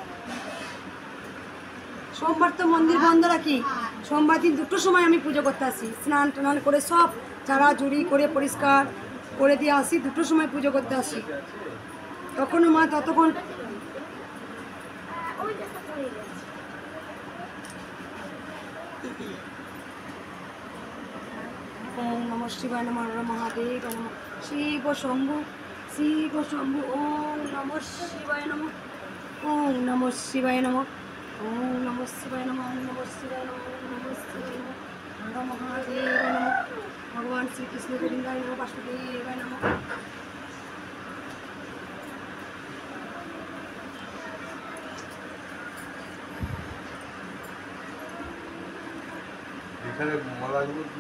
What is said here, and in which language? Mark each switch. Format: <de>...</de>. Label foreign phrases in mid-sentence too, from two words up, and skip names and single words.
<bn>সোমবার তো মন্দির বন্ধ রাখি, সোমবার দিন 2টোর সময় আমি পুজো করতে আসি, স্নান টান করে সব চারা জুড়ি করে পরিষ্কার করে দিয়ে আসি, 2টোর সময় পুজো করতে আসি। তখনও মা ততক্ষণ</bn> <sa>ওম নমঃ শিবায় নমঃ হর মহাদেব নমঃ শিব শম্ভু শিব শম্ভু ওম নমঃ শিবায় নমঃ ওম নমঃ শিবায় নমঃ ওম নমঃ শিবায় নমঃ ওম নমঃ শিবায় নমঃ ওম নমঃ শিবায় নমঃ হর মহাদেব নমঃ ভগবান শ্রীকৃষ্ণ গোবিন্দায় নমঃ বাসুদেবায় নমঃ।</sa> <bn>এখানে মালাগুলো কি</bn>